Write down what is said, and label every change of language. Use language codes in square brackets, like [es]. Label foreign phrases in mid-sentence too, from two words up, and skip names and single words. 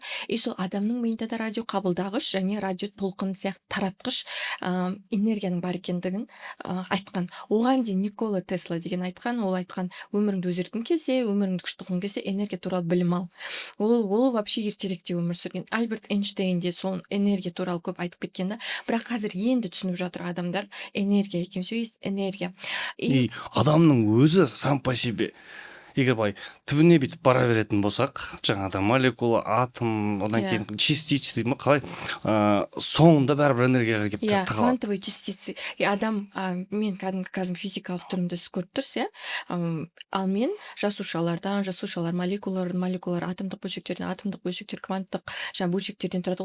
[kk] И сол адамның миында да радио қабылдағыш және радио толқын сияқты таратқыш энергияның бар екендігін айтқан. Оған дейін Никола Тесла деген айтқан, ол айтқан, өміріңді өзгерткің келсе, өміріңді күшті қылғың келсе, энергия туралы білім ал. Ол вообще ертеректе өмір сүрген. Альберт Эйнштейн де сол энергия туралы көп айтып кеткен да. Бірақ қазір енді түсініп жатыр адамдар, энергия екен, [ru] все есть энергия. И [kk] адамның өзі [ru] сам по себе, [kk] егер былай түбіне бүйтіп бара беретін болсақ, жаңағыда молекула, атом, одан кейін частица дейді ма, қалай соңында бәрібір энергияға келіп тығылады. [ru] Квантовые частицы. [kk] Адам, мен кәдімгі физикалық түрімді сіз көріп тұрсыз, ал мен жасушалар, молекулалар, атомдық бөлшектер, кванттық бөлшектерден тұрады.